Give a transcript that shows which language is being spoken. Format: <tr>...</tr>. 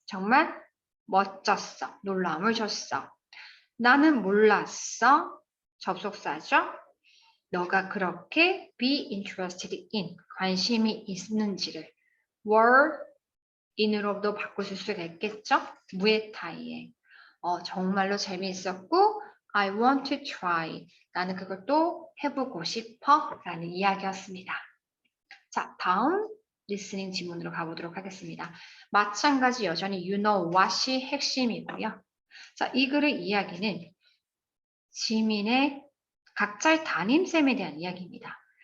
<ko>정말 멋졌어. 놀라움을 줬어. 나는 몰랐어. 접속사죠. 너가 그렇게</ko> <en>be interested in,</en> <ko>관심이 있는지를</ko> <en>were in</en> <ko>으로도 바꾸실 수가 있겠죠? 무에타이에. 정말로 재미있었고</ko> <en>I want to try.</en> <ko>나는 그걸 또 해보고 싶어 라는 이야기였습니다. 자, 다음 리스닝 지문으로 가보도록 하겠습니다. 마찬가지 여전히</ko> <en>you know what</en> <ko>이 핵심이고요. 자, 이 글의 이야기는 지민의 각자의 담임쌤에 대한 이야기입니다.</ko>